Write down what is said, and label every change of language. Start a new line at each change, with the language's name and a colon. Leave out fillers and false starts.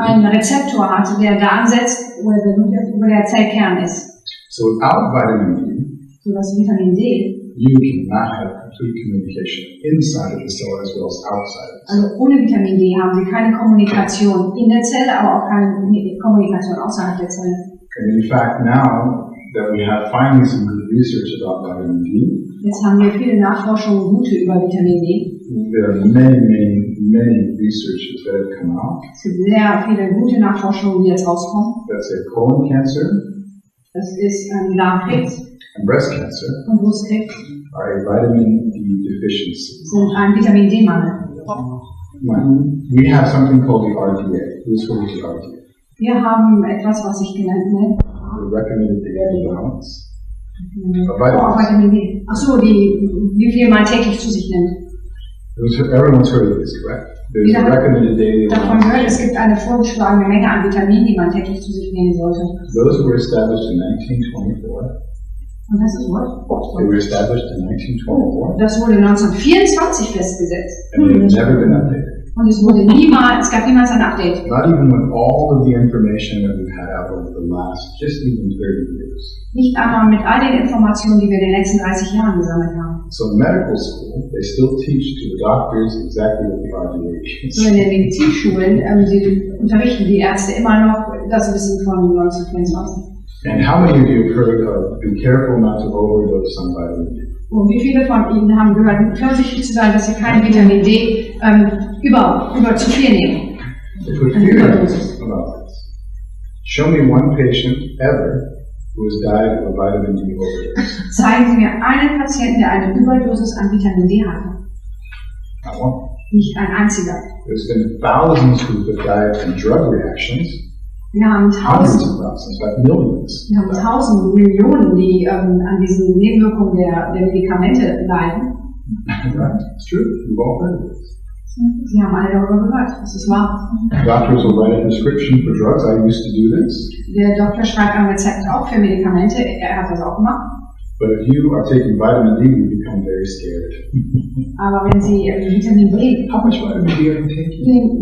German: einen Rezeptor hat, der da ansetzt, wo der Zellkern ist.
English: So without vitamin D,
German: So das Vitamin D,
English: you cannot have complete communication inside of the cell as well as outside of the
German: also
English: cell.
German: ohne Vitamin D haben Sie keine Kommunikation in der Zelle, aber auch keine Kommunikation außerhalb der Zelle.
English: And in fact, now that we have finally some good research about vitamin D,
German: Jetzt haben wir viele Nachforschungen gute über Vitamin D.
English: there are many researches that have come out
German: Es gibt sehr viele gute Nachforschungen, die jetzt rauskommen.
English: that say colon cancer
German: Das ist Darmkrebs
English: and breast cancer
German: und Brustkrebs
English: are a vitamin D deficiency.
German: sind ein Vitamin D-Mangel.
English: We have something called the RDA. Who's heard of the RDA?
German: Wir haben etwas, was ich genannt nenne.
English: The recommended daily balance. Vitamin D.
German: Achso, wie viel man täglich zu sich nimmt.
English: Everyone's heard of this, correct? There's a recommended daily
German: Davon
English: balance.
German: gehört, es gibt eine vorgeschlagene Menge an Vitaminen, die man täglich zu sich nehmen sollte.
English: Those were established in 1924.
German: Und das ist was?
English: They were established in 1924,
German: Das wurde 1924 festgesetzt.
English: and they've never been updated.
German: Und es gab niemals ein Update.
English: Not even with all of the information that we've had out over the last just even 30 years.
German: Nicht einmal mit all den Informationen, die wir in den letzten 30 Jahren gesammelt haben.
English: So in medical school, they still teach to the doctors exactly what the RDA is.
German: So in den Medizinschulen sie unterrichten die Ärzte immer noch das Wissen von 1925.
English: And how many of you have heard of be careful not to overdose on vitamin D?
German: Und wie viele von Ihnen haben gehört, vorsichtig zu sein, dass Sie kein Vitamin D über zu viel nehmen?
English: They put fear about this. Show me one patient ever who has died of a vitamin D overdose.
German: Zeigen Sie mir einen Patienten, der eine Überdosis an Vitamin D hatte.
English: Not one.
German: Nicht ein einziger.
English: There's been thousands who have died from drug reactions.
German: Wir haben
English: Hundreds of thousands, like millions.
German: Wir haben 1000 Millionen, die an diesen Nebenwirkungen der Medikamente leiden.
English: Right? It's true. We've all heard of this.
German: Sie haben alle darüber gehört. Das ist wahr.
English: Doctors will write a prescription for drugs. I used to do this.
German: Der Doktor schreibt ein Rezept auch für Medikamente. Er hat das auch gemacht.
English: But if you are taking vitamin D, you become very scared.
German: Aber wenn Sie Vitamin D,
English: How much vitamin D are you taking?